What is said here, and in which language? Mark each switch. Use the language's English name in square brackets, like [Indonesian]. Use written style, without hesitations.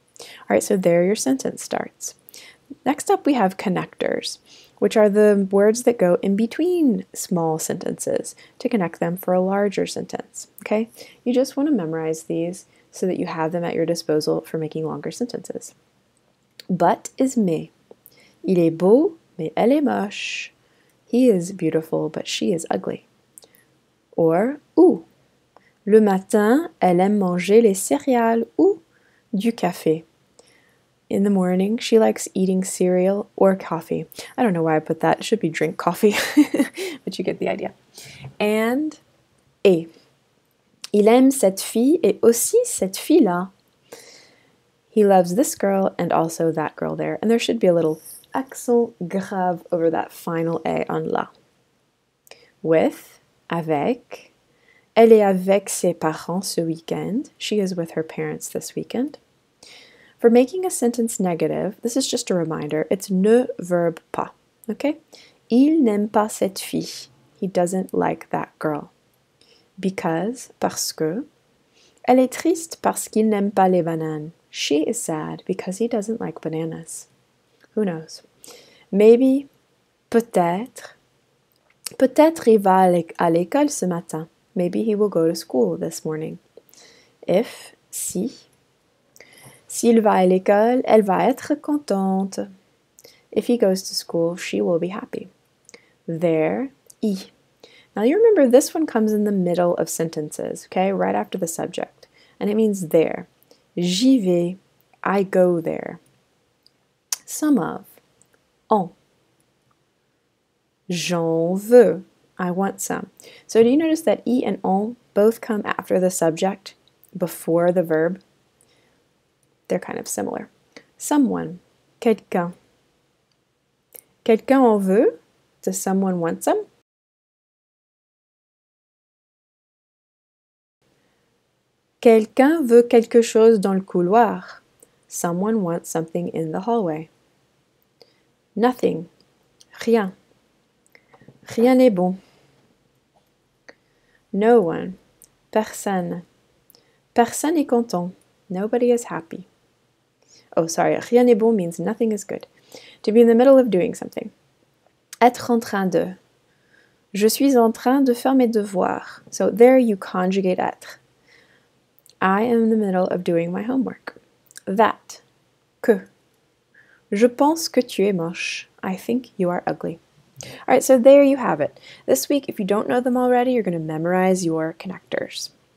[English] All right, so there your sentence starts. Next up, we have connectors, which are the words that go in between small sentences to connect them for a larger sentence, okay? You just want to memorize these so that you have them at your disposal for making longer sentences. But is mais. [French] Il est beau, mais elle est moche. [English] He is beautiful, but she is ugly. Or, ou. [French] Le matin, elle aime manger les céréales ou du café. [English] In the morning, she likes eating cereal or coffee. I don't know why I put that. It should be drink coffee, but you get the idea. And et. [French] Il aime cette fille et aussi cette fille-là. [English] He loves this girl and also that girl there. And there should be a little accent grave over that final et on la. With, avec. [French] Elle est avec ses parents ce weekend. [English] She is with her parents this weekend. For making a sentence negative, this is just a reminder, it's [French] ne verb pas, [English] okay? [French] Il n'aime pas cette fille. [English] He doesn't like that girl. Because, parce que. [French] Elle est triste parce qu'il n'aime pas les bananes. [English] She is sad because he doesn't like bananas. Who knows? Maybe, peut-être. [French] Peut-être il va à l'école ce matin. [English] Maybe he will go to school this morning. If, si. [French] S'il va à l'école, elle va être contente. [English] If he goes to school, she will be happy. There, I. Now you remember this one comes in the middle of sentences, okay? Right after the subject. And it means there. [French] J'y vais. [English] I go there. Some of. En. [French] J'en veux. [English] I want some. So do you notice that I and en both come after the subject before the verb? They're kind of similar. Someone. Quelqu'un. [French] Quelqu'un en veut? [English] Does someone want some? [French] Quelqu'un veut quelque chose dans le couloir. [English] Someone wants something in the hallway. [French] Nothing. Rien. Rien n'est bon. [English] No one. Personne. [French] Personne est content. [English] Nobody is happy. Oh, sorry. [French] Rien n'est bon [English] means nothing is good. To be in the middle of doing something. [French] Être en train de. Je suis en train de faire mes devoirs. [English] So there you conjugate être. I am in the middle of doing my homework. [French] That. Que. Je pense que tu es moche. [English] I think you are ugly. All right, so there you have it. This week, if you don't know them already, you're going to memorize your connectors.